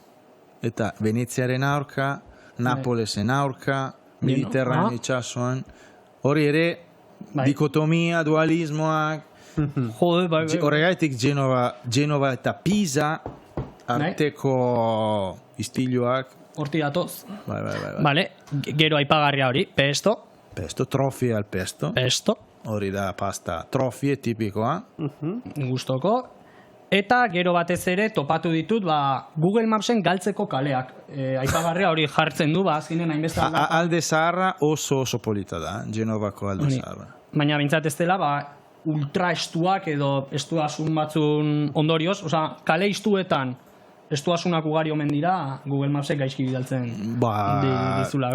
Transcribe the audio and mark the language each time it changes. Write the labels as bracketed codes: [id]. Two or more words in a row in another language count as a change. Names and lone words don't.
[eu] Eta Veneziaren aurka, Napolesen aurka, Mediterraneo itsasoan. Hori ere, Bai. dikotomia, dualismoak. Jode, bai, bai. Horregatik Genova eta Pisa arteko istiluak. Horti datoz. Bai. Vale, gero aipagarria hori, pesto, [it] Pesto, trofie al pesto. [eu] pesto, Hori da pasta trofie tipikoa. gustoko. Eta gero batez ere topatu ditut, Google Mapsen galtzeko kaleak. Aipagarria hori jartzen du, azkenen hainbeste Alde zaharra oso polita da, Genovako alde Honi. zaharra. Baina bintzat ez dela, ultra estuak edo estuasun batzun ondorioz, kale istuetan estuasunak ugari omen dira, Google Mapsek gaizki bidaltzen dizulako.